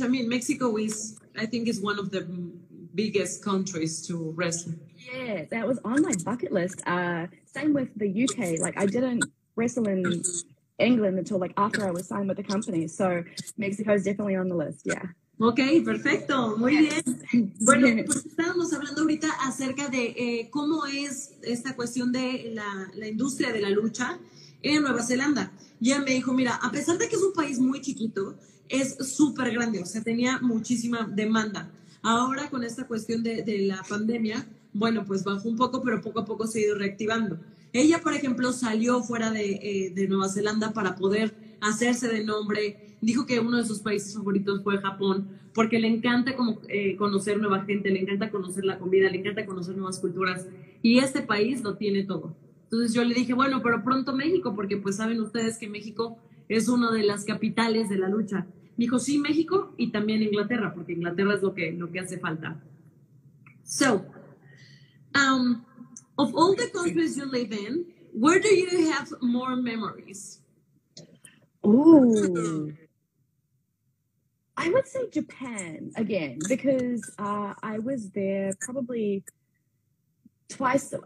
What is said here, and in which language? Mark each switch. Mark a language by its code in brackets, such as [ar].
[en] I mean, Mexico is, I think, is one of the biggest countries to wrestle. Yeah, that was on my bucket list. Same with the UK. Like I didn't wrestle in England until like after I was signed with the company. So Mexico is definitely on the list. Yeah. [es] Ok, perfecto, muy bien. Bueno, pues estábamos hablando ahorita acerca de cómo es esta cuestión de la industria de la lucha en Nueva Zelanda. Ya me dijo, mira, a pesar de que es un país muy chiquito, es súper grande, o sea, tenía muchísima demanda. Ahora con esta cuestión de la pandemia, bueno, pues bajó un poco, pero poco a poco se ha ido reactivando. Ella, por ejemplo, salió fuera de Nueva Zelanda para poder hacerse de nombre. Dijo que uno de sus países favoritos fue Japón, porque le encanta como, conocer nueva gente, le encanta conocer la comida, le encanta conocer nuevas culturas. Y este país lo tiene todo. Entonces yo le dije, bueno, pero pronto México, porque pues saben ustedes que México es una de las capitales de la lucha. Me dijo, sí, México y también Inglaterra, porque Inglaterra es lo que hace falta. [en] So, of all the countries you live in, where do you have more memories? Ooh. I would say Japan again, because I was there probably twice.